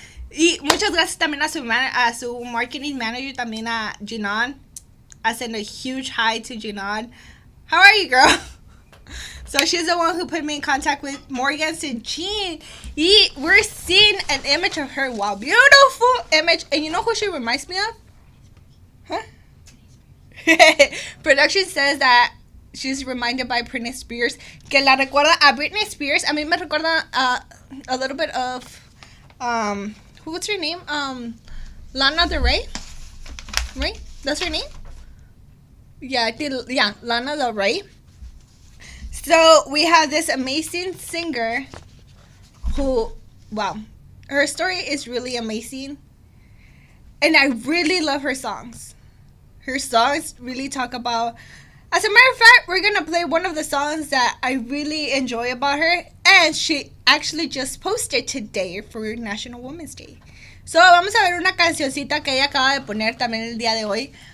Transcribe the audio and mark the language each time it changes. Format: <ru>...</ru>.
<es>Y muchas gracias también a su marketing manager, también a Jinan.</es> <en>I send a huge hi to Jinan. How are you, girl? So she's the one who put me in contact with Morgan and Jean. Y we're seeing an image of her. Wow, beautiful image. And you know who she reminds me of? Huh? Production says that she's reminded by Britney Spears.</en> <es>Que la recuerda a Britney Spears. A mí me recuerda</es> <en>a little bit of, what's her name? Lana Del Rey. Right? That's her name? Yeah, Lana Del Rey. So we have this amazing singer who, wow, her story is really amazing. And I really love her songs. Her songs really talk about, as a matter of fact, we're going to play one of the songs that I really enjoy about her. And she actually just posted today for National Women's Day.</en> <es>So vamos a ver una cancioncita que ella acaba de poner también el día de hoy.</es>